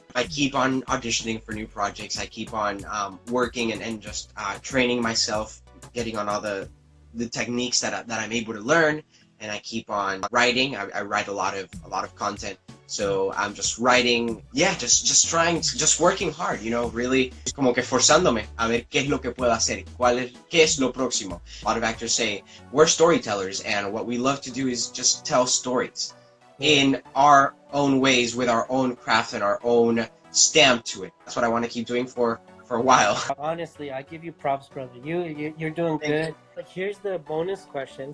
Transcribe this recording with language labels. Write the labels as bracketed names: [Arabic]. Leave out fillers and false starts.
[English] I keep on auditioning for new projects. I keep on working and just training myself, getting on all the techniques that I'm able to learn, and I keep on writing. I write a lot of content, so I'm just writing. Yeah, just working hard. [Spanish] Really, como que forzándome a ver qué es lo que puedo hacer, qué es lo próximo. [English] A lot of actors say we're storytellers, and what we love to do is just tell stories in our own ways, with our own craft and our own stamp to it. That's what I want to keep doing for a while. Honestly, I give you props, brother. You're doing good. Like, here's the bonus question.